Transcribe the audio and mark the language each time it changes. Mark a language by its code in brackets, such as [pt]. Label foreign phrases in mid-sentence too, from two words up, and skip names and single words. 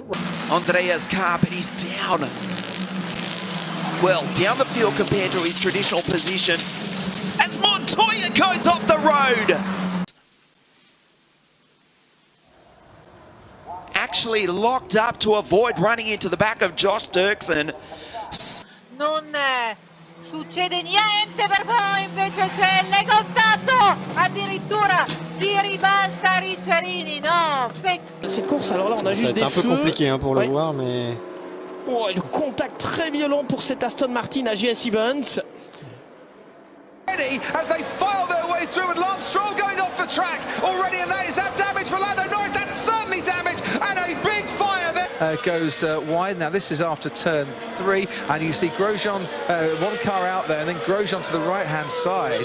[en] Andrea's car, but he's down. Well, down the field compared to his traditional position. As Montoya goes off the road. Actually locked up to avoid running into the back of Josh Dirksen. [it] Non succede niente per voi, invece c'è il contatto, addirittura Si ribalta Ricciarini, no. [fr] Cette course, alors là, on a juste des un peu feux. compliqué pour le voir, mais... Oh, le contact très violent pour cet Aston Martin à GS Events. [en] As they file their way through, and Lance Stroll going off the track already, and is that damage for Lando Norris? That's certainly damage, and a big fire there. Goes wide. Now this is after turn 3, and you see Grosjean, one car out there, and then Grosjean to the right-hand side.